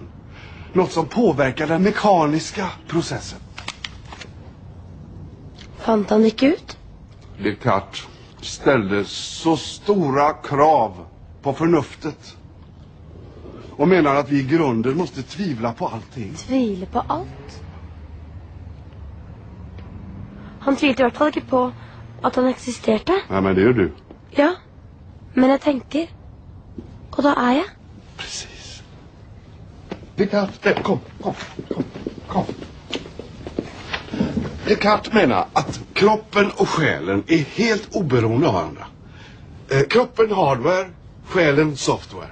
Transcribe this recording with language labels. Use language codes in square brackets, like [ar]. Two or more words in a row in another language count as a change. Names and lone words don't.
[sv] Något som påverkar den mekaniska processen. [no] Fant han ikke ut? [sv] Descartes ställde så stora krav på förnuftet och menar att vi i grunden måste tvivla på allting. [no] Tvile på alt? Han tvilte i hvert fall ikke på at han eksisterte. [sv] Ja, men det gör du. [no] Ja, men jeg tenker. Og da er jeg. [sv] Precis. Descartes, kom. Descartes menar att kroppen och själen är helt oberoende av varandra. Kroppen hardware, själen software.